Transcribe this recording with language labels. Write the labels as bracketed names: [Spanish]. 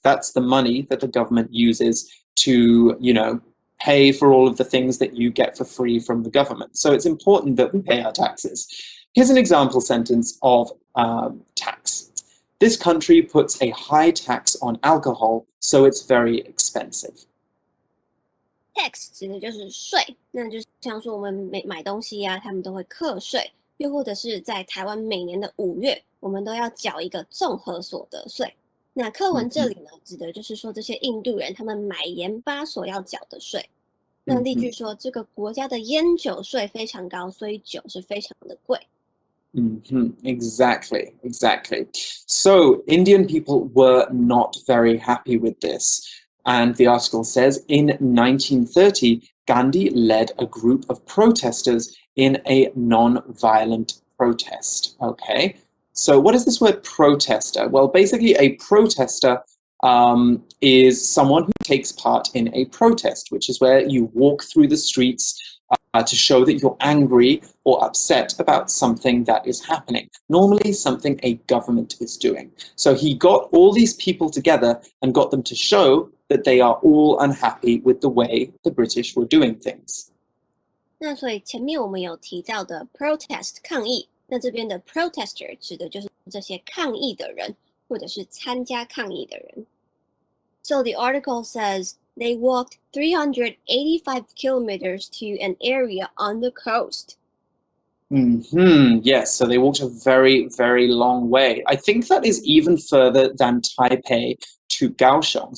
[English] That's the money that the government uses to, you know, pay for all of the things that you get for free from the government. So it's important that we pay our taxes. Here's an example sentence of tax. This country puts a high tax on alcohol, so it's very expensive. [Chinese] Tax 指的就是税，那就像说我们买东西啊，他们都会课税，又或者是在台湾每年的5月，我们都要缴一个综合所得税。那课文这里呢，指的就是说这些印度人他们买盐巴所要缴的税。那例句说，这个国家的烟酒税非常高，所以酒是非常的贵。 [English] Exactly. So Indian people were not very happy with this. And the article says, in 1930, Gandhi led a group of protesters in a non-violent protest. Okay, so what is this word protester? Well, basically a protester is someone who takes part in a protest, which is where you walk through the streets to show that you're angry or upset about something that is happening, normally something a government is doing. So he got all these people together and got them to show that they are all unhappy with the way the British were doing things. [Chinese] 那所以前面我们有提到的 protest 抗议，那这边的 protester 指的就是这些抗议的人，或者是参加抗议的人。 [English] So the article says they walked 385 kilometers to an area on the coast. Yes, so they walked a very, very long way. I think that is even further than Taipei to Kaohsiung.